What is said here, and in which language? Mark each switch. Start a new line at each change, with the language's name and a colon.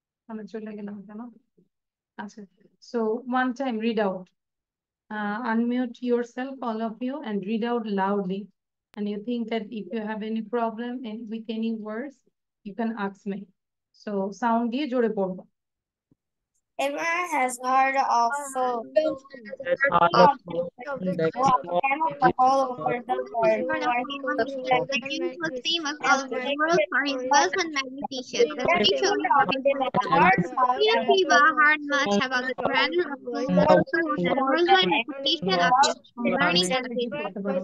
Bangla: আমি চলে গেলাম কেন? আচ্ছা,
English: so one time read out. Unmute yourself, all of you, and read out loudly. And you think that if you have any problem with any words, you can ask me.
Bangla: So sound দিয়ে জোরে পড়বো।
English: everyone has heard of Solomon. As hard of Solomon, the king of Egypt, All over the world. of The king was famous all over the world for his wealth and magnificence, especially for his wisdom. Queen of Sheba heard much about the grandeur of Solomon's court and the worldwide reputation of his learning and wisdom.